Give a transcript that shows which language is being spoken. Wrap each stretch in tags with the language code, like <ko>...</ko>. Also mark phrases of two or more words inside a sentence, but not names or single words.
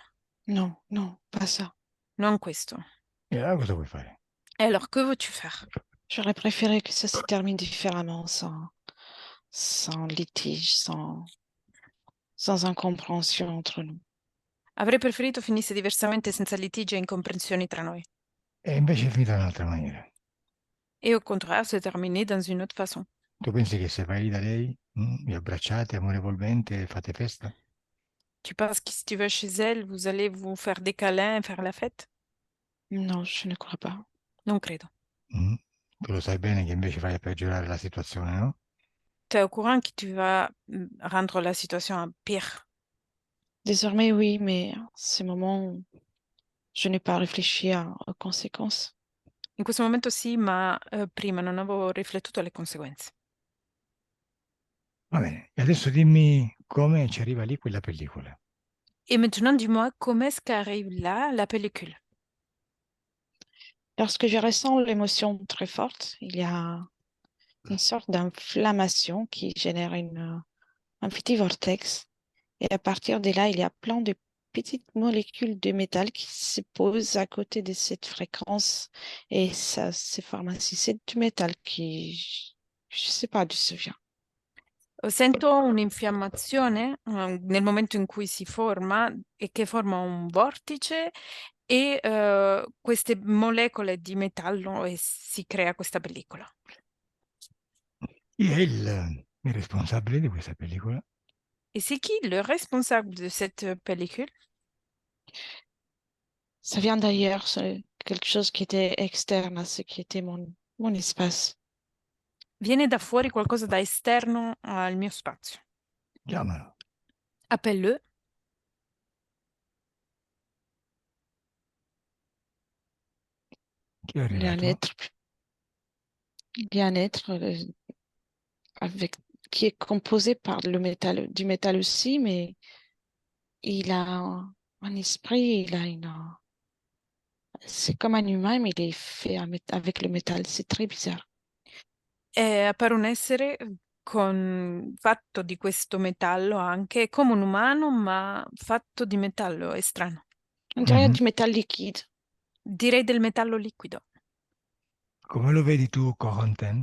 <fr>Non, non, pas ça.</fr> <it>Non questo. E allora cosa vuoi fare?</it> <fr>Et alors, que veux-tu faire? J'aurais préféré que ça se termine différemment, sans litige, sans incompréhension entre nous.</fr> <it>Avrei preferito finisse diversamente senza litigi e incomprensioni tra noi. E invece è finita in un'altra maniera.</it> <fr>Et au contraire, c'est terminé dans une autre façon.</fr> <it>Tu pensi che se vai da lei, vi abbracciate amorevolmente e fate festa?</it> <fr>Tu penses que si tu vas chez elle, vous allez vous faire des câlins et faire la fête? Non, je ne crois pas.</fr> <it>Non credo. Mm? Tu lo sai bene che invece vai a peggiorare la situazione, no?</it> <fr>Tu es au courant que tu vas rendre la situation pire. Désormais, oui, mais en ce moment, je n'ai pas réfléchi aux conséquences.</fr> <it>In questo momento sì, ma prima non avevo riflettuto alle conseguenze. Va bene, e adesso dimmi come ci arriva lì quella pellicola.</it> <fr>Et maintenant, dis-moi, comment est-ce qu'arrive là la pellicule? Lorsque je ressens l'émotion très forte, il y a une sorte d'inflammation qui génère un petit vortex. Et à partir de là, il y a plein de petites molécules de métal qui se posent à côté de cette fréquence. Et ça se forme ainsi. C'est du métal qui, je ne sais pas d'où ça vient.</fr> <it>Sento un'infiammazione nel momento in cui si forma e che forma un vortice e queste molecole di metallo e si crea questa pellicola. Chi è il responsabile di questa pellicola?</it> <fr>Et c'est qui le responsable de cette pellicule? Ça vient d'ailleurs, c'est quelque chose qui était externe à ce qui était mon espace.</fr> <it>Viene da fuori qualcosa da esterno al mio spazio. Chiamalo.</it> <fr>Appelle-le.</fr> <it>Chi è</it> <fr>Il y a un</fr> <it>arrivato?</it> <fr>être, il y a un être avec, qui est composé par le métal, du métal aussi, mais il a un esprit, il a une. C'est comme un humain, mais il est fait avec le métal. C'est très bizarre.</fr> <it>Appare un essere fatto di questo metallo anche, come un umano, ma fatto di metallo, è strano.</it> <fr>On dirait Mhm. du métal liquide.</fr> <it>Direi del metallo liquido. Come lo vedi tu, Corentin?</it>